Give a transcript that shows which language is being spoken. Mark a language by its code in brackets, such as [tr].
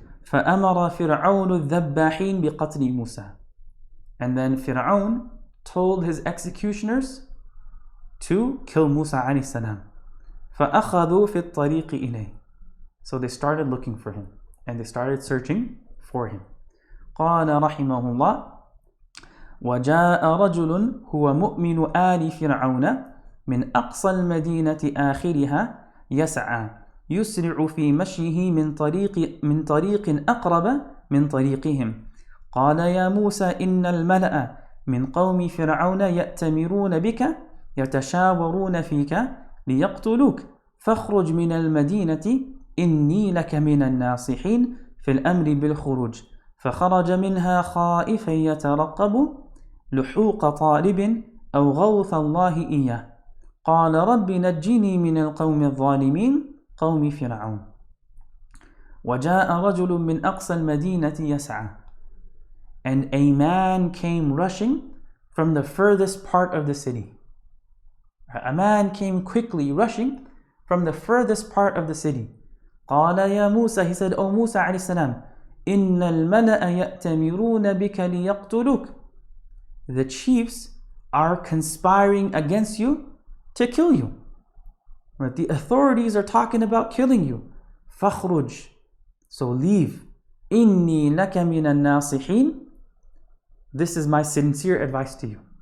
[ar] فَأَمَرَ فِرْعَوْنُ الذَّبَّاحِينَ بِقَتْلِ مُوسَى. [en] And then Fir'aun told his executioners to kill Musa alayhi salam. [ar] فَأَخَذُوا فِي الطَّرِيقِ إِلَيْهِ. [en] So they started looking for him and they started searching for him. [ar] قال رحمه الله: وجاء رجل هو مؤمن آل فرعون من أقصى المدينة آخرها يسعى يسرع في مشيه من طريق أقرب من طريقهم. قال يا موسى إن الملأ من قوم فرعون يأتمرون بك يتشاورون فيك ليقتلوك فاخرج من المدينة إني لك من الناصحين في الأمر بالخروج. فخرج منها خائفا يترقب لحوق طالب أو غوث الله إياه. قال رب نجني من القوم الظالمين قوم فرعون. وجاء رجل من أقصى المدينة يسعى. [en] And a man came rushing from the furthest part of the city. A man came quickly rushing from the furthest part of the city. [ar] قال يا موسى, [en] he said, O Musa alayhi salam, [ar] إن الملأ يأتمرون بك ليقتلوك. [en] The chiefs are conspiring against you to kill you. Right? The authorities are talking about killing you. [ar] فَخْرُجْ. [en] So leave. [ar] إِنِّي لَكَ مِنَ النَّاصِحِينَ. [en] This is my sincere advice to you.